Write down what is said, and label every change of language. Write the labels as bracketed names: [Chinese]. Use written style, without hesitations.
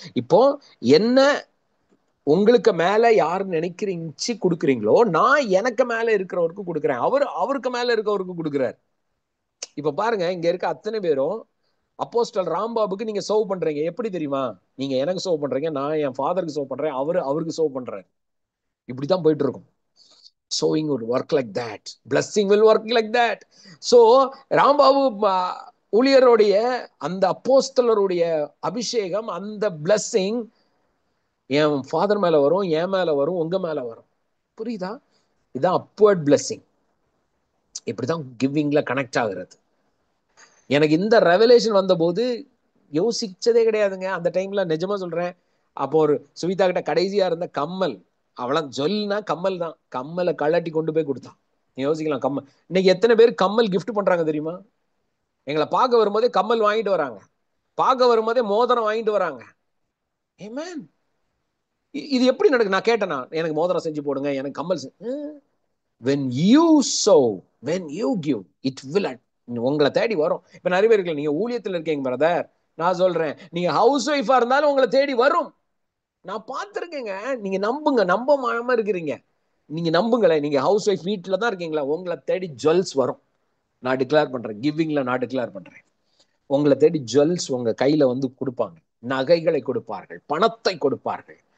[Tamil] இப்போ என்ன உங்களுக்கு மேல யாரு நினைக்கிறீங்க கொடுக்குறீங்களோ, நான் எனக்கு மேல இருக்கிறவருக்கு கொடுக்குறேன், அவருக்கு மேல இருக்கவருக்கு கொடுக்குறாரு. இப்ப பாருங்க, இங்க இருக்க அத்தனை பேரும் அப்போஸ்டல் ராம்பாபுக்கு நீங்க சர்வ் பண்றீங்க. எப்படி தெரியுமா? நீங்க எனக்கு சர்வ் பண்றீங்க, நான் என் ஃபாதருக்கு சர்வ் பண்றேன், அவருக்கு சர்வ் பண்றாரு. இப்படிதான் போயிட்டு இருக்கும். [English] Sowing would work like that. Blessing will work like that. [Tamil] So Rambabu ஊழியருடைய அந்த அப்போஸ்தலருடைய அபிஷேகம், அந்த blessing என் ஃபாதர் மேல வரும், என் மேல வரும், உங்க மேல வரும். புரியுதா? இதுதான் அப்வர்ட் பிளெஸிங். இப்படிதான் கிவிங்ல கனெக்ட் ஆகுறது. எனக்கு இந்த ரெவலேஷன் வந்த போது யோசிச்சதே கிடையாதுங்க. அந்த டைம்ல நிஜமா சொல்றேன், அப்போ ஒரு சுவிதா கிட்ட கடைசியா இருந்த கம்மல், அவள ஜொல்னா கம்மல் தான், கம்மலை கழட்டி கொண்டு போய் கொடுத்தான். நீ யோசிக்கலாம், கம்மல் இன்னைக்கு எத்தனை பேர் கம்மல் கிஃப்ட் பண்றாங்க தெரியுமா? எங்களை பார்க்க வரும்போதே கம்மல் வாங்கிட்டு வராங்க, பார்க்க வரும்போதே மோதிரம் வாங்கிட்டு வராங்க. ஆமென். இது எப்படி நடக்கு? நான் கேட்டேனா, எனக்கு மோதிரம் செஞ்சு போடுங்க, எனக்கு கம்மல். [English] when you sow, when you give, it will [Tamil] உங்களை தேடி வரும். இப்ப நிறைய பேர் இருக்கல, நீங்க ஊழியத்தில் இருக்கீங்க பிரதர், நான் சொல்றேன், நீங்க ஹவுஸ் ஒய்ஃபா இருந்தாலும் உங்களை தேடி வரும். நான் பார்த்திருக்கேங்க. நீங்க நம்புங்க, நம்பாம இருக்கிறீங்க, நீங்க நம்புங்களேன். நீங்க ஹவுஸ் ஒய்ஃப் வீட்டுல தான் இருக்கீங்களா, உங்களை தேடி ஜுவல்ஸ் வரும். நான் டிக்ளேர் பண்றேன், கிவிங்ல நான் டிக்ளேர் பண்றேன், உங்களை தேடி ஜுவல்ஸ் உங்க கையில வந்து கொடுப்பாங்க, நகைகளை கொடுப்பார்கள், பணத்தை கொடுப்பார்கள்.